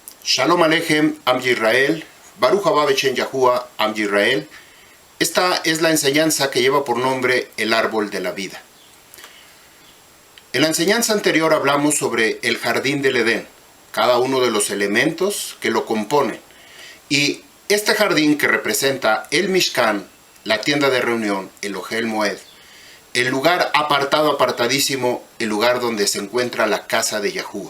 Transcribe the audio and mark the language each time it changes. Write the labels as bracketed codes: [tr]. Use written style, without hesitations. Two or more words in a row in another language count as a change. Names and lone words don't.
[he] שלום עליכם, עם ישראל, ברוך הבא בשם יהוה, עם ישראל. [es] Esta es la enseñanza que lleva por nombre el árbol de la vida. En la enseñanza anterior hablamos sobre el jardín del Edén, cada uno de los elementos que lo componen. Y este jardín que representa el Mishkan, la tienda de reunión, el [he] אהל מועד, [es] el lugar apartadísimo, el lugar donde se encuentra la casa de Yahuwah.